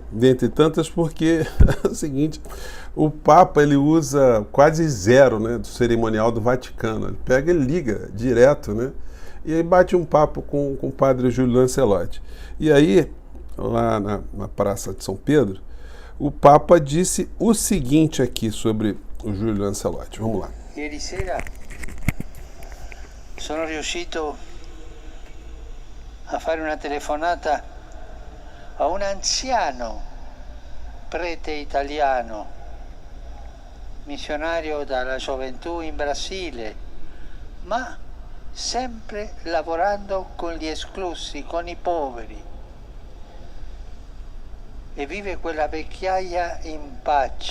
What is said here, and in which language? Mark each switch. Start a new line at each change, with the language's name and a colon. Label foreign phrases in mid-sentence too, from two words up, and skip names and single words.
Portuguese: Dentre tantas, porque é o seguinte, o Papa ele usa quase zero, né, do cerimonial do Vaticano. Ele pega e liga direto, né? E aí bate um papo com o padre Júlio Lancelotti. E aí, lá na Praça de São Pedro, o Papa disse o seguinte aqui sobre o Júlio Lancelotti. Vamos lá.
Italian: Ieri sera sono riuscito a fare una telefonata a un anziano prete italiano, missionario dalla gioventù in Brasile, ma sempre lavorando con gli esclusi, con i poveri, e vive quella vecchiaia in pace.